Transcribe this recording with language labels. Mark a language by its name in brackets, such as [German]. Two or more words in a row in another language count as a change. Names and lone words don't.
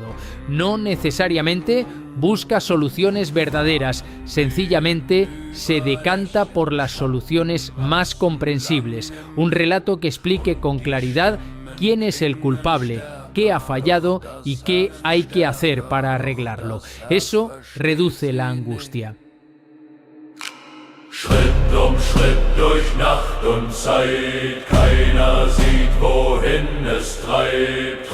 [Spanish] No necesariamente busca soluciones verdaderas, sencillamente se decanta por las soluciones más comprensibles, un relato que explique con claridad quién es el culpable, qué ha fallado y qué hay que hacer para arreglarlo. Eso reduce la angustia. [German] Schritt Schritt durch Nacht und Zeit, keiner sieht, wohin es treibt.